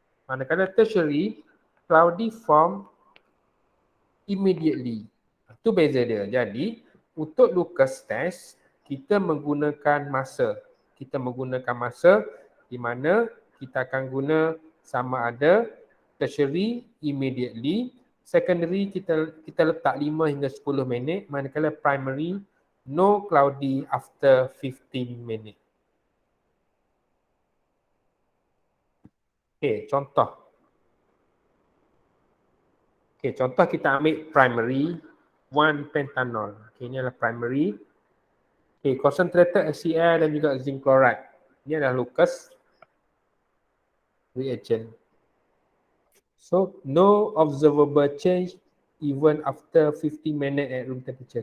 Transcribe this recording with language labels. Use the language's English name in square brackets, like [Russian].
[Malay] Manakala [English] tertiary cloudy form immediately. [Malay] Itu beza dia. Jadi, untuk Lucas test, kita menggunakan masa. Kita menggunakan masa di mana kita akan guna sama ada [English] tertiary immediately, [Malay] secondary kita letak 5 hingga 10 minit, manakala [English] primary no cloudy after [Malay] 15 minit. Okey, contoh. Okay, contoh kita ambil primary 1-pentanol. Okay, ini adalah primary. Okay, concentrated HCl dan juga zinc chloride. Ini adalah Lucas reagent. [English] So, no observable change even after 50 minutes at room temperature.